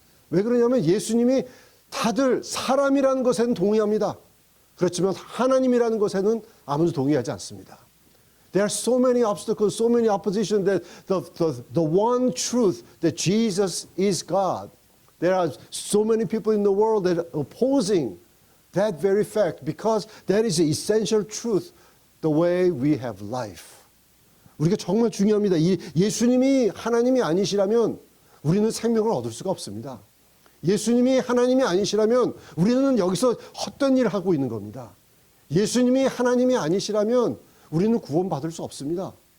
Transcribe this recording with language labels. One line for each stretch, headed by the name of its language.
Korean: 왜 그러냐면 예수님이 다들 사람이라는 것에는 동의합니다. 그렇지만 하나님이라는 것에는 아무도 동의하지 않습니다.
English: There are so many obstacles, so many opposition that the one truth that Jesus is God. There are so many people in the world that are opposing that very fact because that is the essential truth, the way we have life.
Korean: 우리가 정말 중요합니다. 예수님이 하나님이 아니시라면 우리는 생명을 얻을 수가 없습니다. 예수님이 하나님이 아니시라면 우리는 여기서 헛된 일을 하고 있는 겁니다. 예수님이 하나님이 아니시라면 우리는 구원받을 수 없습니다.